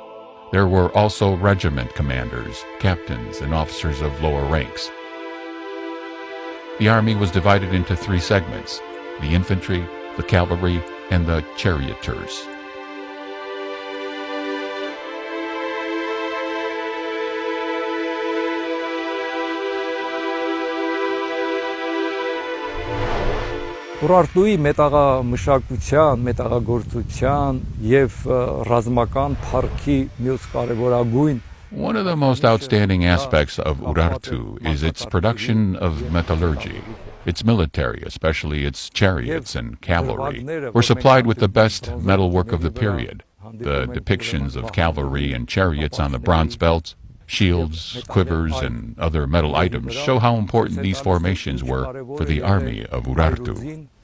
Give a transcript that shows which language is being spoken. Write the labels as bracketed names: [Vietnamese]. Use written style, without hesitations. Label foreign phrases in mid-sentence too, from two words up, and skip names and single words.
[English] There were also regiment commanders, captains, and officers of lower ranks. The army was divided into 3 segments: the infantry, the cavalry, and the charioteers. [Armenian] Urartuի մետաղամշակության, մետաղագործության եւ ռազմական փառքի մյուս կարևորագույն [English] One of the most outstanding aspects of Urartu is its production of metallurgy. Its military, especially its chariots and cavalry, were supplied with the best metalwork of the period. The depictions of cavalry and chariots on the bronze belts, shields, quivers, and other metal items show how important these formations were for the army of Urartu.